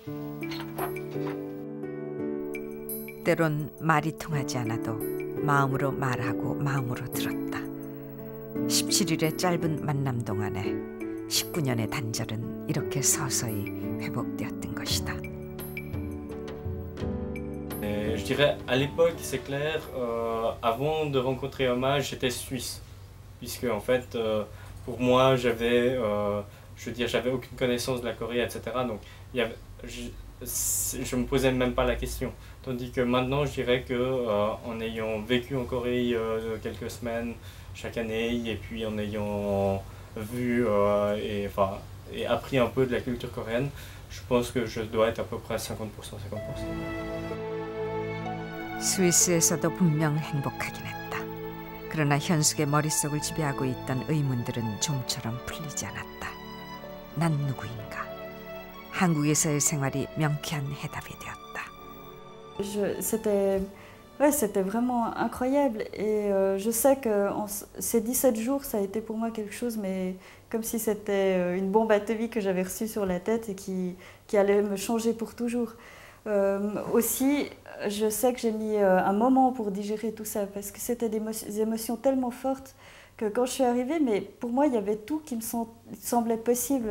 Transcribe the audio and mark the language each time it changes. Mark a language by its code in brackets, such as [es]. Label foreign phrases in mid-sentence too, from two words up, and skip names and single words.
[ko] 때론 말이 통하지 않아도 마음으로 말하고 마음으로 들었다. 17일의 짧은 만남 동안에 19년의 단절은 이렇게 서서히 회복되었던 것이다. [fr] Je dirais à l'époque, c'est clair, avant de rencontrer Hommage, j'étais suisse. Puisque en fait, pour moi, j'avais aucune connaissance de la Corée, etc. Donc je me posais même pas la question. Tandis que maintenant, je dirais que en ayant vécu en Corée quelques semaines chaque année, et puis en ayant vu et appris un peu de la culture coréenne, je pense que je dois être à peu près 50%, 50%. [ko] 스위스에서도 분명 행복하긴 했다. 그러나 현숙의 머릿속을 지배하고 있던 의문들은 좀처럼 풀리지 않았다. 난 누구인가? 한국에서의 생활이 명쾌한 해답이 되었다. [fr] C'était vraiment incroyable et je sais que ces 17 jours, ça a été pour moi quelque chose, mais comme si c'était une bombe atomique que j'avais reçue sur la tête et qui allait me changer pour toujours. Aussi, je sais que j'ai mis un moment pour digérer tout ça parce que c'était des émotions tellement fortes que quand je suis arrivée, mais pour moi, il y avait tout qui me semblait possible.